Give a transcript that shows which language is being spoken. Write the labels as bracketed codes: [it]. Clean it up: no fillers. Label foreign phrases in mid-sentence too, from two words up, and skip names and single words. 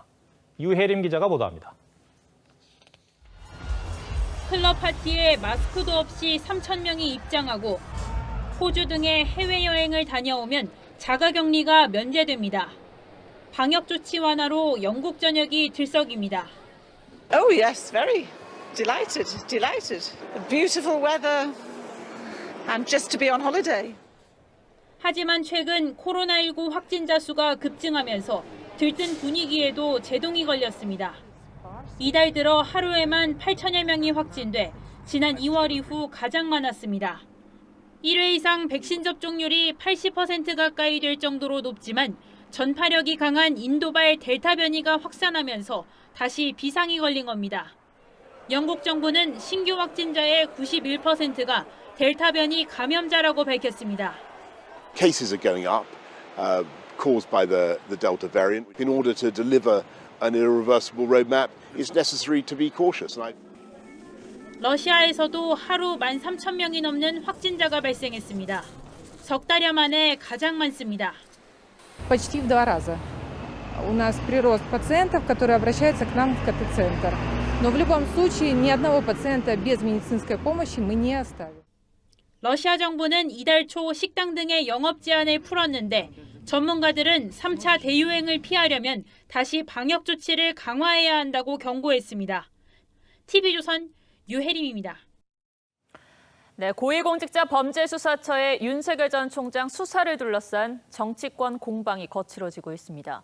[ko] 유혜림 기자가 보도합니다. 클럽 파티에 마스크도 없이 3,000명이 입장하고 호주 등의 해외여행을 다녀오면 자가격리가 면제됩니다. 방역 조치 완화로 영국 전역이 들썩입니다. [en] Oh yes, very delighted. Beautiful weather and just to be on holiday. [ko] 하지만 최근 코로나19 확진자 수가 급증하면서 들뜬 분위기에도 제동이 걸렸습니다. 이달 들어 하루에만 8천여 명이 확진돼 지난 2월 이후 가장 많았습니다. 1회 이상 백신 접종률이 80% 가까이 될 정도로 높지만 전파력이 강한 인도발 델타 변이가 확산하면서 다시 비상이 걸린 겁니다. 영국 정부는 신규 확진자의 91%가 델타 변이 감염자라고 밝혔습니다. [en] Cases are going up, caused by the Delta variant. In order to deliver an irreversible roadmap, it's necessary to be cautious. [ko] 러시아에서도 하루 13,000명이 넘는 확진자가 발생했습니다. 석 달여 만에 가장 많습니다. [ru] Почти в 2 раза. У нас прирост пациентов, которые обращаются к нам в КТ-центр. Но в любом случае ни одного пациента без медицинской помощи мы не оставим. [ko] 러시아 정부는 이달 초 식당 등의 영업 제한을 풀었는데 전문가들은 3차 대유행을 피하려면 다시 방역 조치를 강화해야 한다고 경고했습니다. TV조선 유혜림입니다. 네, 고위공직자 범죄수사처의 윤석열 전 총장 수사를 둘러싼 정치권 공방이 거칠어지고 있습니다.